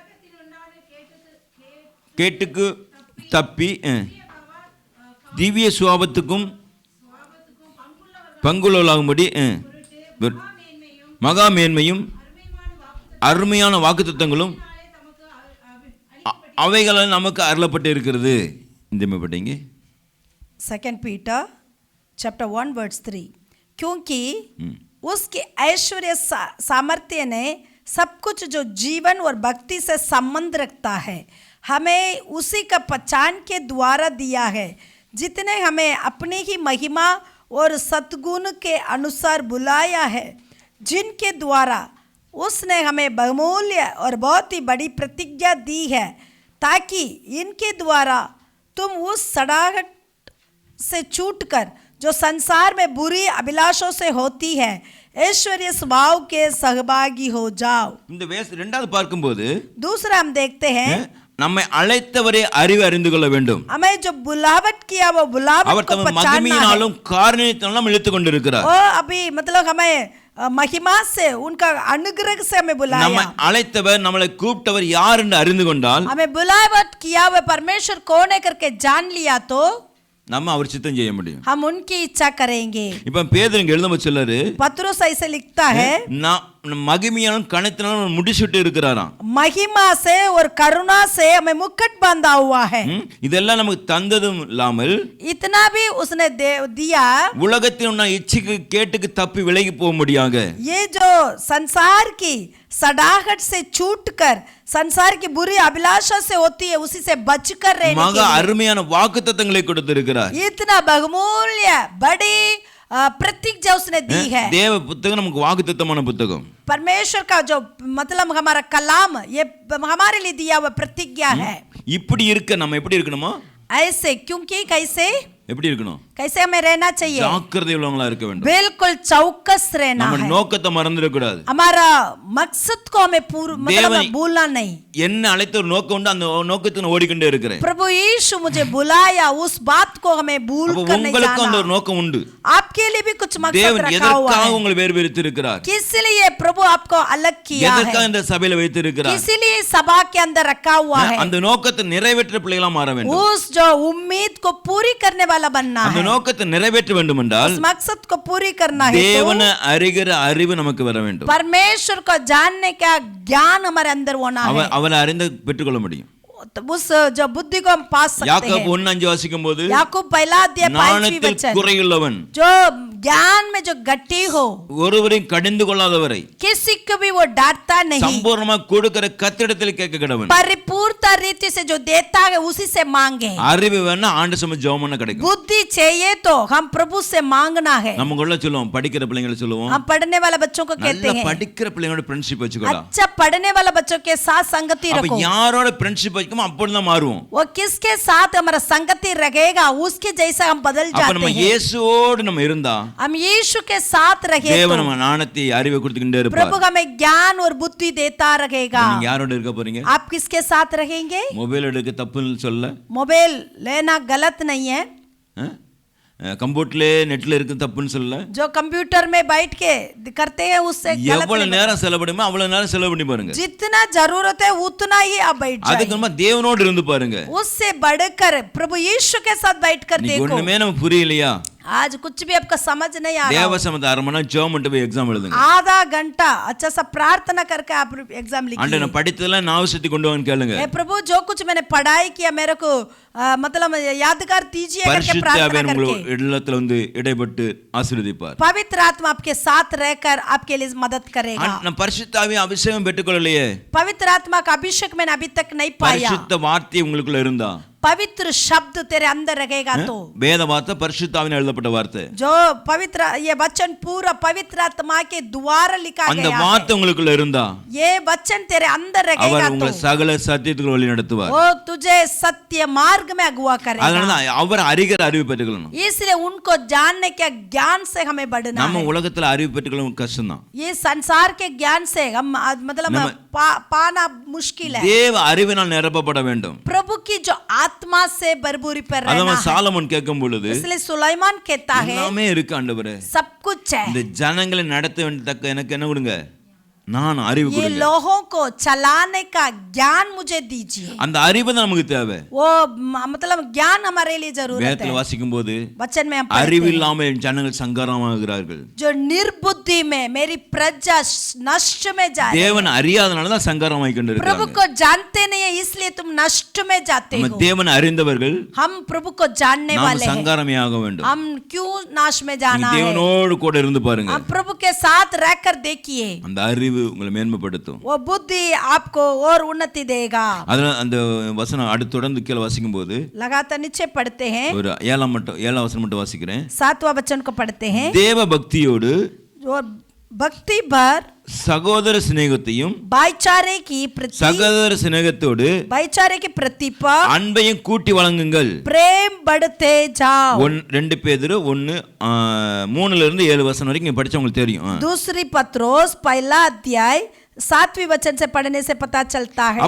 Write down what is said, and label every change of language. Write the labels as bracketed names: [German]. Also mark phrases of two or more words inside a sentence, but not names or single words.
[Tamil] கேட்டுக்கு தப்பி திவ்ய சுவாபத்துக்கும் பங்குள்ளவர்களாகும்படி மகா மேன்மையும் அருமையான வாக்குத்தத்தங்களும் அவைகளால் நமக்கு அருளப்பட்டு இருக்கிறது. இந்த பட்டீங்க [English] 2 Peter chapter 1 verse 3, [Hindi] क्योंकि उसके ऐश्वर्य सामर्थ्य ने सब कुछ जो जीवन और भक्ति से संबंध रखता है हमें उसी का पहचान के द्वारा दिया है, जितने हमें अपनी ही महिमा और सद्गुण के अनुसार बुलाया है, जिनके द्वारा उसने हमें बहुमूल्य और बहुत ही बड़ी प्रतिज्ञा दी है, ताकि इनके द्वारा तुम उस सड़ाहट से छूटकर जो संसार में बुरी अभिलाषों से होती है ऐश्वर्य स्वभाव के सहभागी हो जाओ। [Tamil] இந்த இரண்டாவது பார்க்கும்போது [Hindi] दूसरा हम देखते हैं [Tamil] நம்மை அழைத்தவரை அறிவு அறிந்து கொள்ள வேண்டும். [Hindi] हमें जो बुलावट किया वो बुलावट [Tamil] அவர் [Hindi] को [Tamil] தம் [Hindi] पहचानना है। [Tamil] மகிமையினாலும் காரணத்தினாலும் இழுத்து கொண்டிருக்கிறார். [Hindi] वो अभी मतलब हमें महिमा से उनका अनुग्रह से हमें बुलाया। [Tamil] நம்மை அழைத்தவர் நம்மளை கூப்பிட்டவர் யார் என்று அறிந்து கொண்டால் [Hindi] हमें बुलावट किया हुआ परमेश्वर कौन है करके जान लिया तो [Tamil] நம்ம அவர் சித்தம் செய்ய முடியும். [Hindi] हम उनकी इच्छा करेंगे। [Tamil] இப்ப பேதுரு இங்க எழுதும் சொல்லாரு [Hindi] पत्रुस ऐसे लिखता है [Tamil] மகிமையாலும் கணத்தினாலும் முடிச்சுட்டு இருக்கிறாராம். [Hindi] महिमा से और करुणा से हमें मुकुट बांधा हुआ है। [Tamil] இதெல்லாம் நமக்கு தந்ததும் இல்லாமல் [Hindi] इतना भी उसने दिया [Tamil] உலகத்தில் உள்ள இச்சைக்கு கேட்டுக்கு தப்பி விலகி போக முடியாத [Hindi] ये जो संसार की सड़ाहट से छूटकर संसार की बुरी अभिलाषा से होती है उसी से बचकर रहने के [Tamil] மகா அருமையான வாக்குத்தத்தங்களை கொடுத்திருக்கிறார். [Hindi] इतना बहुमूल्य बड़ी प्रतिज्ञा उसने दी है। [Tamil] தேவ புத்தகம் நமக்கு வாக்குத்தத்தமான புத்தகம். [Hindi] परमेश्वर का जो मतलब हमारा कलाम ये हमारे लिए दिया हुआ प्रतिज्ञा है। [Tamil] இப்படி இருக்க நம்ம எப்படி இருக்கணுமோ [Hindi] ऐसे क्योंकि कैसे [Tamil] எப்படி இருக்கணும் [Hindi] कैसे हमें रहना चाहिए [Tamil] ஜாக்கிரதை உள்ளவங்களா இருக்க வேண்டும். [Hindi] बिल्कुल चौकस रहना [Tamil] நம்ம [Hindi] है। [Tamil] நோக்கத்தை மறந்துட கூடாது. [Hindi] हमारा मकसद को हमें मतलब भूलना नहीं। [Tamil] என்ன அழைத்த ஒரு நோக்கம் உண்டு அந்த நோக்கத்துக்கு நான் ஓடிக்கொண்டே இருக்கிறேன். [Hindi] प्रभु यीशु मुझे बुलाया उस बात को हमें भूल कर नहीं [Tamil] உங்களுக்கு அந்த [Hindi] जाना। [Tamil] ஒரு நோக்கம் உண்டு. [Hindi] आपके लिए भी कुछ मकसद [Tamil] தேவன் [Hindi] रखा हुआ [Tamil] எதற்காக [Hindi] है। [Tamil] உங்களை வேறு பிரித்து இருக்கிறார்? [Hindi] किस लिए प्रभु आपको अलग किया है? [Tamil] எதற்காக இந்த சபையில வைத்து இருக்கிறார்? [Hindi] इसीलिए सभा के अंदर रखा हुआ है। [Tamil] அந்த நோக்கத்தை நிறைவேற்ற பிள்ளைகளா மாற வேண்டும். [Hindi] उस जो उम्मीद को पूरी करने वाला बनना [Tamil] அந்த [Hindi] है। [Tamil] நோக்கத்தை நிறைவேற்ற வேண்டும் என்றால் [Hindi] उस मकसद को पूरी करना है [Tamil] தேவனை அறிகிற அறிவு நமக்கு வர வேண்டும். [Hindi] परमेश्वर को जानने का ज्ञान हमारे अंदर होना है। [Tamil] அவரை அறிந்து பெற்றுக்கொள்ள முடியும். [Hindi] उस जो बुद्धि को हम पा सकते हैं। [Tamil] யாக்கோபு 1:5 வாசிக்கும்போது [Hindi] याकूब पहला अध्याय 5वीं वचन [Tamil] குறையுள்ளவன் [Hindi] जो ज्ञान में जो गट्टी हो [Tamil] ஒருவரையும் கடிந்து கொள்ளாதவரை [Hindi] किसी को भी वो डांटता नहीं [Tamil] சம்பூர்ணமாக கொடுக்கிற கர்த்தரிடத்தில் கேட்க கடவன் [Hindi] परिपूर्णता रीति से जो देता है उसी से मांगे। [Tamil] அறிவு வேணா ஆண்டு சம ஜெபம் பண்ண கிடைக்கும். [Hindi] बुद्धि चाहिए तो हम प्रभु से मांगना है। [Tamil] நம்ம கொள்ள சொல்லுவோம் படிக்கிற பிள்ளைகளை சொல்லுவோம் [Hindi] हम पढ़ने वाले बच्चों को कहते [Tamil] நல்ல [Hindi] हैं [Tamil] படிக்கிற பிள்ளைங்களோட ஃப்ரெண்ட்ஷிப் வச்சுக்கோடா. [Hindi] अच्छा पढ़ने वाले बच्चों के साथ संगति [Tamil] அப்ப [Hindi] रखो। [Tamil] யாரோட ஃப்ரெண்ட்ஷிப் வச்சுக்கோமோ அப்பொழுதுதான் மாறுவோம். [Hindi] वो किसके साथ हमारा संगति रहेगा उसके जैसा हम बदल [Tamil] அப்ப [Hindi] जाते [Tamil] நம்ம [Hindi] हैं। [Tamil] இயேசுவோடு நம்ம இருந்தா [Hindi] हम यीशु के साथ रहे [Tamil] தேவன் [Hindi] तो [Tamil] நம்ம ஞானத்தை அறிவை கொடுத்துக்கிட்டே இருப்பார். [Hindi] प्रभु हमें ज्ञान और बुद्धि देता रहेगा। [Tamil] நீங்க யாரோட இருக்க போறீங்க? [Hindi] आप किसके साथ रहेंगे? [Tamil] மொபைல் எடுக்க தப்புன்னு சொல்ல [Hindi] मोबाइल लेना गलत नहीं है। [Tamil] கம்ப்யூட்டர்ல நெட்ல இருக்கு தப்புன்னு சொல்ல [Hindi] जो कंप्यूटर में बैठ के करते हैं उससे गलत [Tamil] எவ்வளவு [Hindi] नहीं। [Tamil] நேரம் செலவிடுமோ அவ்வளவு நேரம் செலவு பண்ணி பாருங்க. [Hindi] जितना जरूरत है उतना ही आप बैठ [Tamil] அதுக்கு [Hindi] जाइए। [Tamil] நம்ம தேவனோடு இருந்து பாருங்க. [Hindi] उससे बढ़कर प्रभु यीशु के साथ बैठकर [Tamil] நீ [Hindi] देखो। [Tamil] ஒண்ணுமே நமக்கு புரியலையா? [Hindi] आज कुछ भी आपका समझ नहीं आ रहा [Tamil] தேவ [Hindi] हो। [Tamil] சமத அரமனா ஜெபம் பண்ணிட்டு போய் எக்ஸாம் எழுதுங்க. [Hindi] आधा घंटा अच्छा सा प्रार्थना करके आप एग्जाम [Tamil] ஆண்டவரே [Hindi] लिखिए। [Tamil] நான் படித்ததெல்லாம் ஞாபகப்படுத்தி கொண்டு வான்னு கேளுங்க. [Hindi] हे प्रभु जो कुछ मैंने पढ़ाई किया मेरे को मतलब यादगार दीजिए करके [Tamil] பரிசுத்த [Hindi] प्रार्थना [Tamil] ஆவியானவர் [Hindi] करके। [Tamil] உங்கள் இல்லத்துல வந்து இடைப்பட்டு ஆசீர்வதிப்பார். [Hindi] पवित्र आत्मा आपके साथ रहकर आपके लिए मदद करेगा। [Tamil] நான் பரிசுத்த ஆவியை அபிஷேகம் பெற்றுக்கொள்ளலையே. [Hindi] पवित्र आत्मा का अभिषेक मैंने अभी तक नहीं पाया। [Tamil] பரிசுத்த வார்த்தை உங்களுக்குள்ள இருந்தா [Hindi] पवित्र शब्द तेरे अंदर रहेगा तो [Tamil] வேத வார்த்தை பரிசுத்த ஆவியால் எழுதப்பட்ட வார்த்தை. [Hindi] जो पवित्र ये वचन पूरा पवित्र आत्मा के द्वारा लिखा [Tamil] அந்த [Hindi] गया [Tamil] வார்த்தை [Hindi] है। [Tamil] உங்களுக்குள்ள இருந்தா [Hindi] ये वचन तेरे अंदर [Tamil] அவர் [Hindi] रहेगा [Tamil] உங்களை [Hindi] तो [Tamil] சகல சத்தியத்துக்கு வழி நடத்துவார். [Hindi] वो तुझे सत्य मार्ग में अगुवा करेगा। [Tamil] அதனால அவர் அறிகிற அறிவு பெற்றுக்கணும். [Hindi] इसलिए उनको जानने के ज्ञान से हमें बढ़ना [Tamil] நம்ம [Hindi] है। [Tamil] உலகத்துல அறிவு பெற்றுக்கணும் கஷ்டம்தான். [Hindi] ये संसार के ज्ञान से हम मतलब पाना मुश्किल है। [Tamil] தேவ அறிவினால் நிரப்பப்பட வேண்டும். [Hindi] प्रभु की जो आत्मा से भरपूरी पर रहना [Tamil] அதான் [Hindi] है। [Tamil] சாலமோன் கேட்கும் பொழுது [Hindi] इसलिए सुलेमान कहता है [Tamil] எல்லாமே இருக்கு ஆண்டவரே. [Hindi] सब कुछ है। [Tamil] இந்த ஜனங்களை நடத்த வேண்டிய தக்க எனக்கு என்ன கொடுங்க? நான் அறிவு [Hindi] ये [Tamil] கொடுங்க. [Hindi] लोगों को चलाने का ज्ञान मुझे दीजिए. [Tamil] அந்த அறிவு தான் நமக்கு தேவை. [Hindi] वो मतलब ज्ञान हमारे लिए जरूरत [Tamil] வேதத்துல [Hindi] है. [Tamil] வாசிக்கும் போது [Hindi] वचन में हम [Tamil] அறிவு [Hindi] पढ़ते हैं, [Tamil] இல்லாமல் என் ஜனங்கள் சங்காரமாகிறார்கள். [Hindi] जो निर्बुद्धि में मेरी प्रजा नष्ट में जाए. [Tamil] தேவன் அறியாதனால தான் சங்காரமாய் கொண்டு [Hindi] प्रभु [Tamil] இருக்காங்க. [Hindi] को जानते नहीं है इसलिए तुम नष्ट में जाते [Tamil] நம்ம [Hindi] हो. [Tamil] தேவன் அறிந்தவர்கள் [Hindi] हम प्रभु को जानने [Tamil] நாம் [Hindi] वाले हैं. [Tamil] சங்காரமே ஆக வேண்டும். [Hindi] हम क्यों नाश में जाना है? [Tamil] தேவனோடு கூட இருந்து பாருங்க. [Hindi] हम प्रभु के साथ रहकर देखिए. [Tamil] அந்த அறிவு உங்களை மேன்மைப்படுத்தும். [Hindi] वो बुद्धि आपको और उन्नति देगा. [Tamil] அதனால அந்த வசனம் அடுத்து தொடர்ந்து கீழே வாசிக்கும் போது [Hindi] लगातार नीचे पढ़ते हैं. [Tamil] ஒரு ஏழாம் வசனம் மட்டும் வாசிக்கிறேன். [Hindi] 7वां वचन को पढ़ते हैं. [Tamil] தேவ பக்தியோடு [Hindi] और भक्ति भर [Tamil] சகோதர சிநேகத்தையும் [Hindi] भाईचारे की प्रति [Tamil] சகோதர சிநேகத்தோடு [Hindi] भाईचारे की प्रति पर [Tamil] அன்பையும் கூட்டி வழங்குங்கள். [Hindi] प्रेम बढ़ते जाओ. [Tamil] 2 பேதுரு 1:3 இருந்து 7 வசனம் வரைக்கும் படிச்சவங்களுக்கு தெரியும். [Hindi] दूसरी पत्रोस पहला अध्याय 7वीं वचन से पढ़ने से पता चलता है.